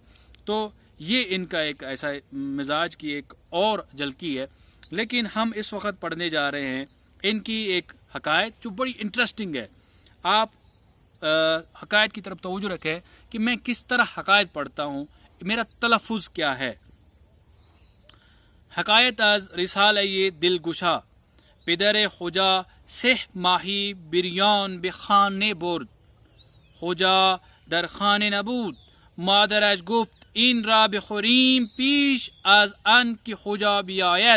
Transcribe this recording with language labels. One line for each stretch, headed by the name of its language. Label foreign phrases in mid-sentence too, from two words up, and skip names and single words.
Urdu: تو یہ ان کا ایک ایسا مزاج کی ایک اور جھلکی ہے۔ لیکن ہم اس وقت پڑھنے جا رہے ہیں ان کی ایک حکایت جو بڑی انٹرسٹنگ ہے۔ آپ حکایت کی طرف توجہ رکھیں کہ میں کس طرح حکایت پڑھتا ہوں، میرا تلفظ کیا ہے۔
Persian: حکایت از رسالہ دلگشا. پدر خجا 3 ماهی بریان به خانه برد. خجا در خانه نبود. مادرش گفت این را بخوریم پیش از آن که خجا بیاید.